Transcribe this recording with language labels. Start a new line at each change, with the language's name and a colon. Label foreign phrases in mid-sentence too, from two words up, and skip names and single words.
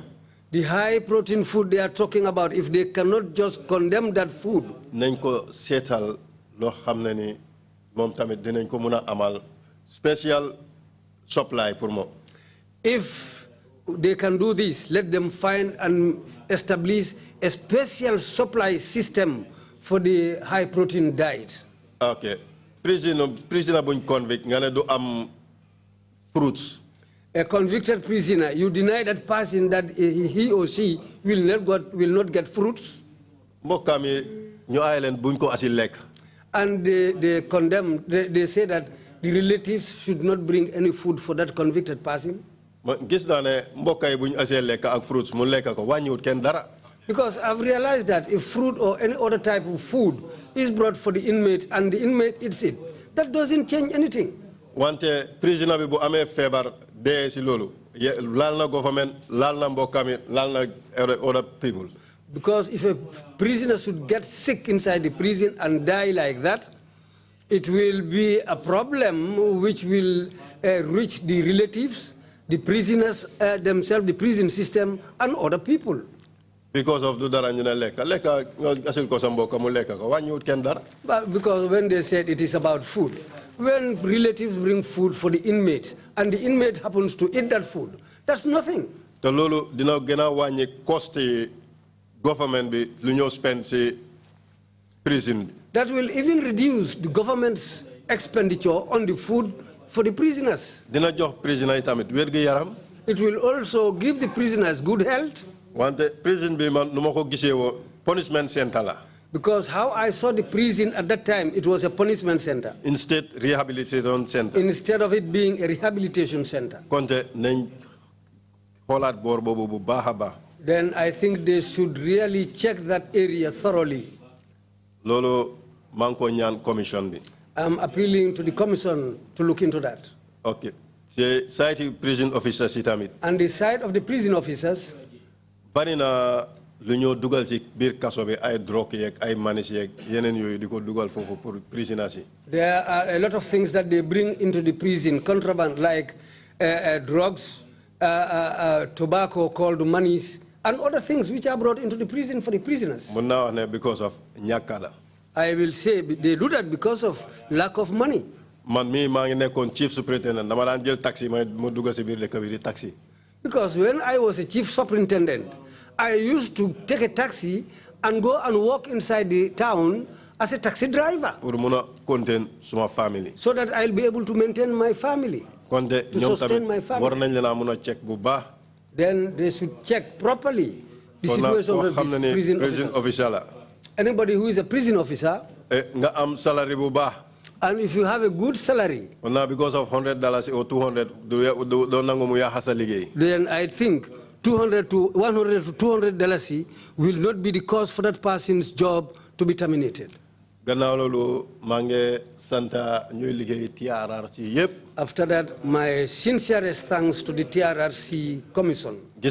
English: The high protein food they are talking about, if they cannot just condemn that food.
Wolof: Nañ ko seetal loo xam ne ni moom tamit dinañ ko mën a amal
English: special supply
Wolof: pour moom.
English: If they can do this, let them find and establish a special supply system for the high protein diet.
Wolof: Okay. Prisoner buñ convict nga ne du am fruits.
English: A convicted prisoner, you deny that person that he or she will not get fruits?
Wolof: Mbokkam yi ñu ay leen buñ ko asi lekk.
English: And they condemn, they say that the relatives should not bring any food for that convicted person?
Wolof: Gis naa ne mbokk yi buñ asee lekk ak fruits mu lekk ko wàññiwut kenn dara.
English: Because I've realized that if fruit or any other type of food is brought for the inmate and the inmate eats it, that doesn't change anything.
Wolof: Wante prisoner bi bu amee feebar dee si loolu laal na government laal na mbokkam yi laal na
English: other people. Because if a prisoner should get sick inside the prison and die like that, it will be a problem which will reach the relatives, the prisoners themselves, the prison system, and other people. Because of the But because when they said it is about food, when relatives bring food for the inmate, and the inmate happens to eat that food, that's nothing.
Wolof: The lolo dina gena wanye
English: cost government
Wolof: be lunyo
English: spend prison. That will even reduce the government's expenditure on the food for the prisoners.
Wolof: Dina jox prisoner itamit wergu yaram.
English: It will also give the prisoners good health.
Wolof: Wante prison be man numako gisewo punishment center la.
English: Because how I saw the prison at that time, it was a punishment center. Instead rehabilitation center. Instead of it being a rehabilitation center.
Wolof: Konte nañ xolat bor bobu bu baaxa baax.
English: Then I think they should really check that area thoroughly.
Wolof: Lolo manko ñaan commission bi.
English: I'm appealing to the commission to look into that. Okay. The side prison officers itamit. And the side of the prison officers.
Wolof: Bari na luñu dugal ci bir kasso bi ay drogue yek ay manis yek yenen yoy diko dugal fofu pour prisoners yi.
English: There are a lot of things that they bring into the prison, contraband like drugs, tobacco called manis, and other things which are brought into the prison for the prisoners. Because of nyakala. I will say they do that because of lack of money.
Wolof: Man mi ma ngi nekkon
English: chief superintendent
Wolof: dama dan jël taxi ma dugal ci bir dekk bi di taxi.
English: Because when I was a chief superintendent, I used to take a taxi and go and walk inside the town as a taxi driver.
Wolof: Pour mëna contain suma family.
English: So that I'll be able to maintain my family. To sustain my family.
Wolof: War nañ leena mëna check bu baax.
English: Then they should check properly the situation of the prison officers. Anybody who is a prison officer,
Wolof: nga am salary bu baax.
English: And if you have a good salary, because of $100 or $200, then I think $100 to $200 will not be the cause for that person's job to be terminated. After that, my sincerest thanks to the TRRC Commission.